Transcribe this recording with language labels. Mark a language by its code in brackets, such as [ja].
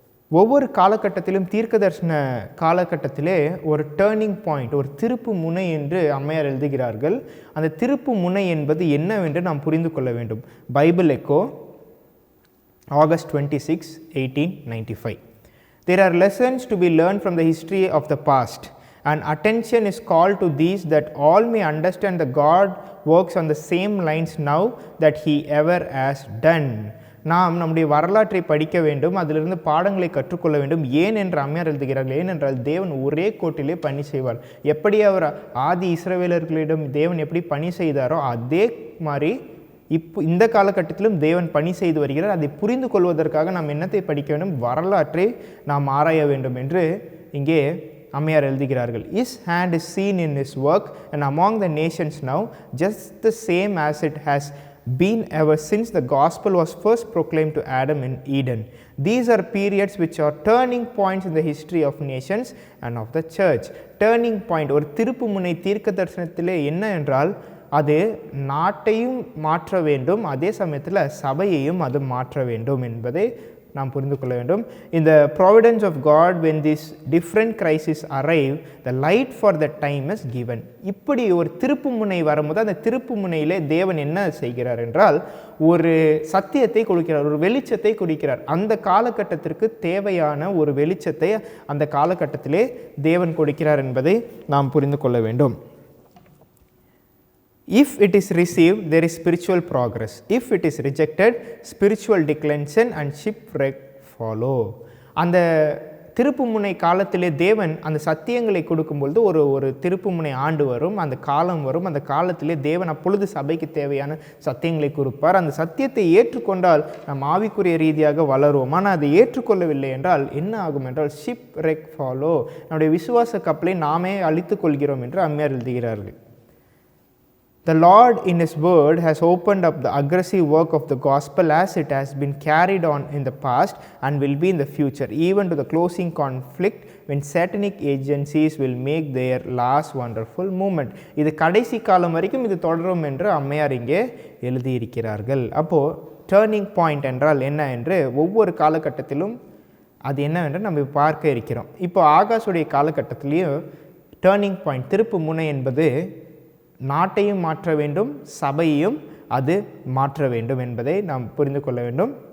[ta] ஒவ்வொரு காலகட்டத்திலும் தீர்க்க தரிசன காலகட்டத்திலே ஒரு டேர்னிங் பாயிண்ட், ஒரு திருப்பு முனை என்று அம்மையார் எழுதுகிறார்கள். அந்த திருப்பு முனை என்பது என்னவென்று நாம் புரிந்து கொள்ள வேண்டும். Bible echo, August 26, 1895. [en] There are lessons to be learned from the history of the past, and attention is called to these that all may understand that God works on the same lines now that he ever has done. [ta] நாம் நம்முடைய வரலாற்றை படிக்க வேண்டும், அதிலிருந்து பாடங்களை கற்றுக்கொள்ள வேண்டும். ஏன் என்று அம்மையார் எழுதுகிறார்கள், ஏனென்றால் தேவன் ஒரே கோட்டிலே பணி செய்வார். எப்படி அவர் ஆதி இஸ்ரவேலர்களிடம் தேவன் எப்படி பணி செய்தாரோ அதே மாதிரி இந்த காலகட்டத்திலும் தேவன் பணி செய்து வருகிறார். அதை புரிந்து கொள்வதற்காக நாம் என்னத்தை படிக்க வேண்டும், வரலாற்றை நாம் ஆராய வேண்டும் என்று இங்கே அம்மையார் எழுதுகிறார்கள். [en] His hand is seen in his work and among the nations now, just the same as it has been ever since the gospel was first proclaimed to Adam in Eden. These are periods which are turning points in the history of nations and of the church. [ta] Turning point, ஒரு திருப்பு முனை தீர்க்க தரிசனத்திலே என்ன என்றால், அது நாட்டையும் மாற்ற வேண்டும், அதே சமயத்தில் சபையையும் அது மாற்ற வேண்டும் என்பதை நாம் புரிந்து கொள்ள வேண்டும். [en] In the providence of God, when these different crises arrive, the light for the time is given. [ta] இப்படி ஒரு திருப்பு முனை வரும்போது அந்த திருப்பு முனையிலே தேவன் என்ன செய்கிறார் என்றால், ஒரு சத்தியத்தை கொடுக்கிறார், ஒரு வெளிச்சத்தை கொடுக்கிறார். அந்த காலகட்டத்திற்கு தேவையான ஒரு வெளிச்சத்தை அந்த காலகட்டத்திலே தேவன் கொடுக்கிறார் என்பதை நாம் புரிந்து கொள்ள வேண்டும். [en] If it is received, there is spiritual progress. If it is rejected, spiritual declension and shipwreck follow. [ta] அந்த திருப்புமுனை காலத்திலே தேவன் அந்த சத்தியங்களை கொடுக்கும்பொழுது ஒரு திருப்புமுனை ஆண்டு வரும், அந்த காலம் வரும். அந்த காலத்திலே தேவன் அப்பொழுது சபைக்கு தேவையான சத்தியங்களை கொடுப்பார். அந்த சத்தியத்தை ஏற்றுக்கொண்டால் நாம் ஆவிக்குரிய ரீதியாக வளருவோம். ஆனால் அதை ஏற்றுக்கொள்ளவில்லை என்றால் என்ன ஆகும் என்றால் [en] shipwreck follow, [ta] நம்முடைய விசுவாச கப்பலை நாமே அழித்துக் கொள்கிறோம் என்று அம்மையார் எழுதுகிறார்கள். [en] The Lord in His word has opened up the aggressive work of the gospel as it has been carried on in the past and will be in the future, even to the closing conflict when satanic agencies will make their last wonderful movement. [ta] இது கடைசி காலம் வரைக்கும் இது தொடரும் என்று அம்மையார் இங்கே எழுதியிருக்கிறார்கள். அப்போது டேர்னிங் பாயிண்ட் என்றால் என்ன என்று ஒவ்வொரு காலகட்டத்திலும் அது என்னவென்று நம்ம பார்க்க இருக்கிறோம். இப்போ ஆகாஷுடைய காலகட்டத்திலையும் டேர்னிங் பாயிண்ட், திருப்பு முனை என்பது நாட்டையும் மாற்ற வேண்டும், சபையையும் அது மாற்ற வேண்டும் என்பதை நாம் புரிந்து கொள்ள வேண்டும்.